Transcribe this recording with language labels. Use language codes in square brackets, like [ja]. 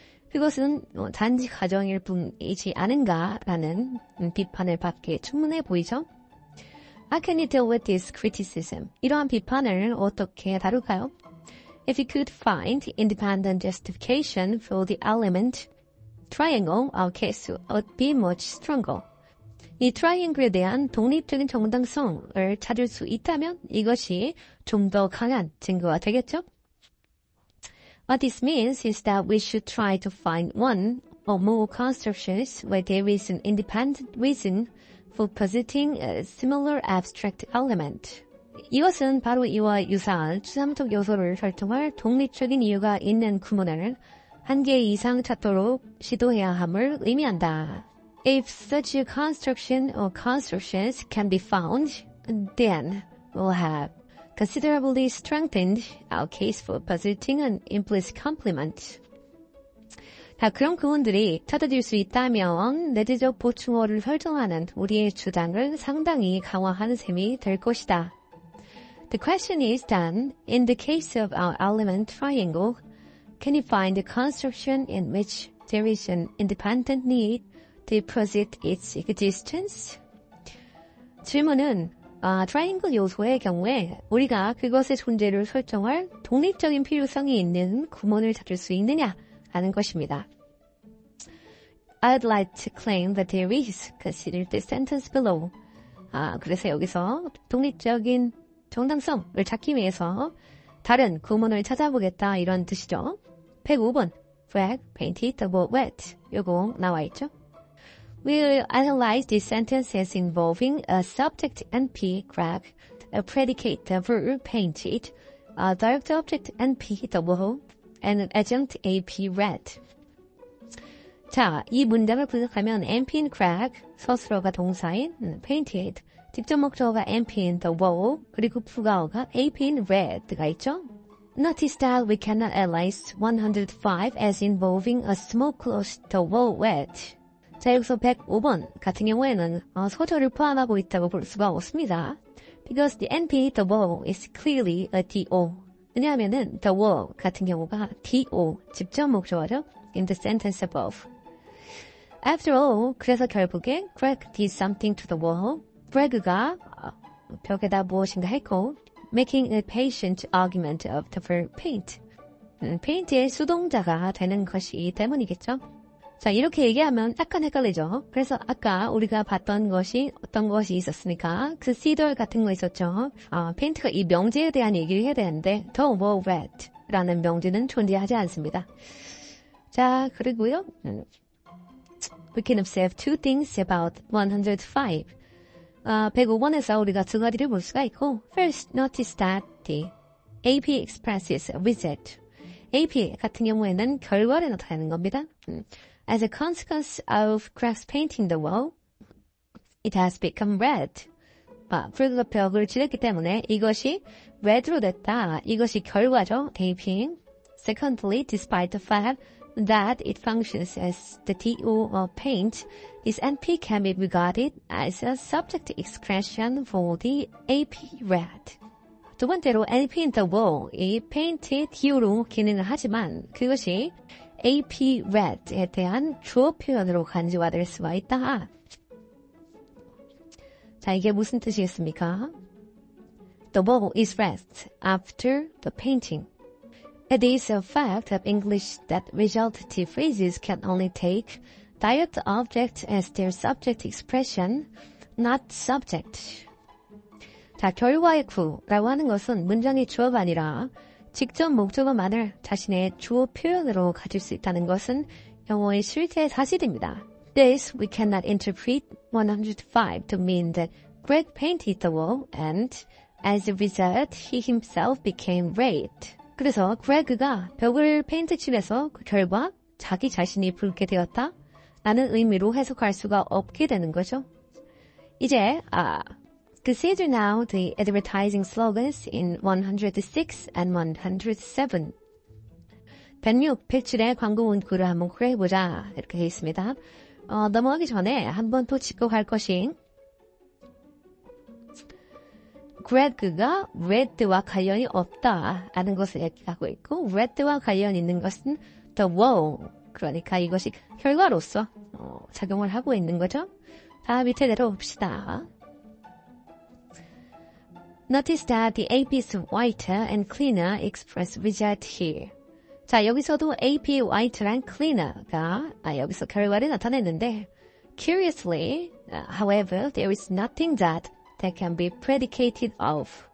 [ko] 그것은 단지 가정일 뿐이지 않은가라는 비판을 받기에 충분해 보이죠? [en] How can you deal with this criticism? [ko] 이러한 비판을 어떻게 다룰까요? [en] If you could find independent justification for the element triangle, our case would be much stronger. [ko] 이 트라이앵글에 대한 독립적인 정당성을 찾을 수 있다면 이것이 좀 더 강한 증거가 되겠죠? [en] What this means is that we should try to find one or more constructions where there is an independent reason for positing a similar abstract element. [ko] 이것은 바로 이와 유사한 추상적 요소를 설정할 독립적인 이유가 있는 구문을 한 개 이상 찾도록 시도해야 함을 의미한다. [en] If such a construction or constructions can be found, then we'll have considerably strengthened our case for positing an implicit complement. [ko] 자, 그런 구문들이 찾아질 수 있다면 내재적 보충어를 설정하는 우리의 주장을 상당히 강화하는 셈이 될 것이다. [en] The question is then, in the case of our element triangle, can you find a construction in which there is an independent need to posit its existence? [ko] 질문은 트라이앵글 요소의 경우에 우리가 그것의 존재를 설정할 독립적인 필요성이 있는 구문을 찾을 수 있느냐 하는 것입니다. [en] I'd like to claim that there is. Consider the sentence below. [ko] 그래서 여기서 독립적인 정당성을 찾기 위해서 다른 구문을 찾아보겠다 이런 뜻이죠. 105번. [en] Greg painted the wall wet. [ko] 요거 나와 있죠. [en] We'll analyze these sentences involving a subject NP, Greg, a predicate, the verb, painted, a direct object NP, the wall, and an adjunct AP, red. [ko] 자, 이 문장을 분석하면 NP인 Greg, 서술어가 동사인 painted, 직접 목적어가 NP인 the wall, 그리고 부가어가 AP인 red가 있죠. [en] Notice that we cannot analyze 105 as involving a small close the wall wet. [ko] 자, 여기서 105번 같은 경우에는 소절을 포함하고 있다고 볼 수가 없습니다. [en] Because the NP, the wall, is clearly a DO. [ko] 왜냐하면은 the wall 같은 경우가 DO, 직접 목적어죠. [en] In the sentence above. After all, [ko] 그래서 결국에 [en] Greg did something to the wall. [ko] Greg가 벽에다 무엇인가 했고 [en] making a patient argument of the verb paint. [ko] paint의 수동자가 되는 것이기 때문이겠죠. 자, 이렇게 얘기하면 약간 헷갈리죠. 그래서 아까 우리가 봤던 것이 어떤 것이 있었으니까 그 시덜 같은 거 있었죠. 페인트가 이 명제에 대한 얘기를 해야 되는데 the wall wet라는 명제는 존재하지 않습니다. 자, 그리고요. [en] We can observe two things about 105. [ko] 105번에서 우리가 두 가지를 볼 수가 있고 [en] First, notice that the AP expresses a result. [ko] AP 같은 경우에는 결과를 나타내는 겁니다. [en] As a consequence of Greg's painting the wall, it has become red. [ko] Greg가 벽을 칠했기 때문에 이것이 red로 됐다. 이것이 결과죠. APing. [en] Secondly, despite the fact that it functions as the TO or paint, this NP can be regarded as a subject expression for the AP red. [ko] 두 번째로 paint the wall, 이 paint 기호로 기능을 하지만 그것이 AP red에 대한 주어 표현으로 간주화될 수가 있다. 자, 이게 무슨 뜻이겠습니까? [en] The wall is red after the painting. It is a fact of English that resultative phrases can only take direct object as their subject expression, not subject. [ko] 자, 결과의 구라고 하는 것은 문장의 주어가 아니라 직접 목적어만을 자신의 주어 표현으로 가질 수 있다는 것은 영어의 실제 사실입니다. [en] This we cannot interpret 105 to mean that Greg painted the wall and as a result he himself became red. [ko] 그래서 그레그가 벽을 페인트 칠해서 그 결과 자기 자신이 붉게 되었다 라는 의미로 해석할 수가 없게 되는 거죠. [en] 이제 consider now the advertising slogans in 106 and 107. [ko] 106, 107의 광고 문구를 한번 구해보자 이렇게 되어 있습니다. 넘어가기 전에 한번 또 짚고 갈 것이 그레그가 red와 관련이 없다라는 것을 얘기하고 있고 red와 관련 있는 것은 the wall, 그러니까 이것이 결과로서 작용을 하고 있는 거죠. 자, 밑에 내려봅시다. [en] Notice that the AP's whiter and cleaner express result here. [ko] 자, 여기서도 AP white랑 cleaner가 여기서 결과를 나타내는데 [en] curiously, however, there is nothing that can be predicated of.